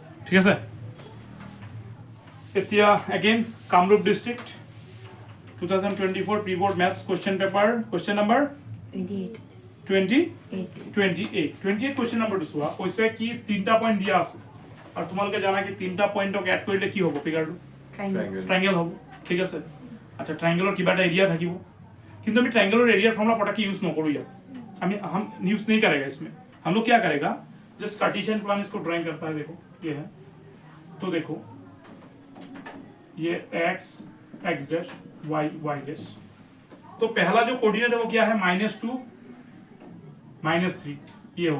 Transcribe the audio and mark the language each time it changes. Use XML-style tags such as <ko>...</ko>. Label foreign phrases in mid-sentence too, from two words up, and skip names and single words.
<as>ঠিক আছে। এতিয়া</as> <en>again Kamrup district 2024 pre-board maths question paper question number 28 question number to</en> <as>চোৱা কৈছে কি তিনটা পইণ্ট দিয়া আছে আৰু তোমালোকে জানা কি তিনটা পইণ্টক এড কৰিলে কি হ'ব ফিগাৰটো ট্ৰায়াঙ্গেল হ'ব ঠিক আছে। আচ্ছা ট্ৰায়াঙ্গেলৰ কিবা এটা এৰিয়া থাকিব কিন্তু আমি</as> <en>triangle area formula</en> <hi>पटाके यूज न करो यार हम यूज नहीं करेगा इसमें। हम लोग क्या करेगा जस्ट</hi> <en>Cartesian plane</en> <hi>इसको ड्राइंग करता है। देखो ये है तो देखो ये x x डैश y y डैश तो पहला जो कोऑर्डिनेट है वो क्या है -2 -3 ये होगा।</hi>